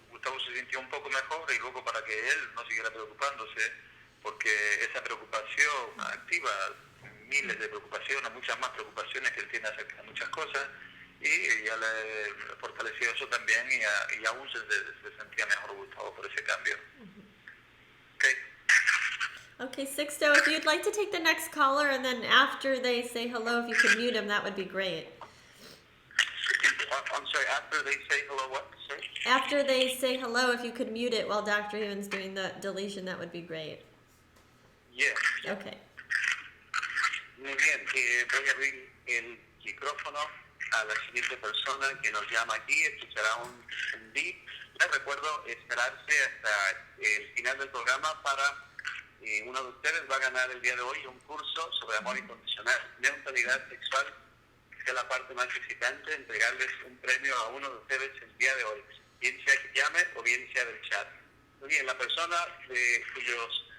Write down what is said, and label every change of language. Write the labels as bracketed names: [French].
[Spanish] Gustavo se sintió un poco mejor, y luego para que él no siguiera preocupándose, porque esa preocupación activa miles de preocupaciones, muchas más preocupaciones que él tiene acerca de muchas cosas, y ya le fortaleció eso también, y aún se sentía mejor Gustavo por ese cambio. [English] Okay, Sixto, if you'd like to take the next caller, and then after they say hello, if you could mute him, that would be great. I'm sorry, after they say hello, what? Sorry? After they say hello, if you could mute it while Dr. Yuen's doing the deletion, that would be great. Yes. Okay. [Spanish] Muy bien, voy a abrir el micrófono a la siguiente persona que nos llama aquí. Escuchará un beep. Les recuerdo esperarse hasta el final del programa para uno de ustedes va a ganar el día de hoy un curso sobre amor incondicional, neutralidad sexual, que es la parte más excitante, entregarles un premio a uno de ustedes el día de hoy, bien sea que llame o bien sea del chat. Muy bien, la persona cuyos